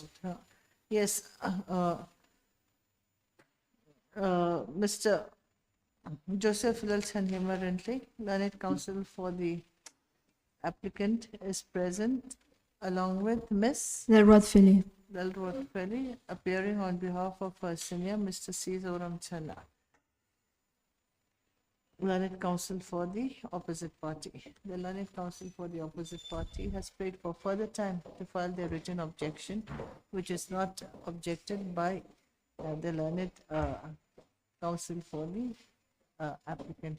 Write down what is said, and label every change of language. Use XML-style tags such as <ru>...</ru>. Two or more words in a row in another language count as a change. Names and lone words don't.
<en>allowed. Yes. Mr. Joseph Lilson Himarently, learned counsel for the applicant, is present along with Miss Delrod Philip. Dalrod Pelly, appearing on behalf of her senior, Mr. C. Zoram Chana, learned counsel for the opposite party. The learned counsel for the opposite party has prayed for further time to file their written objection, which is not objected by the learned counsel for the applicant.</en>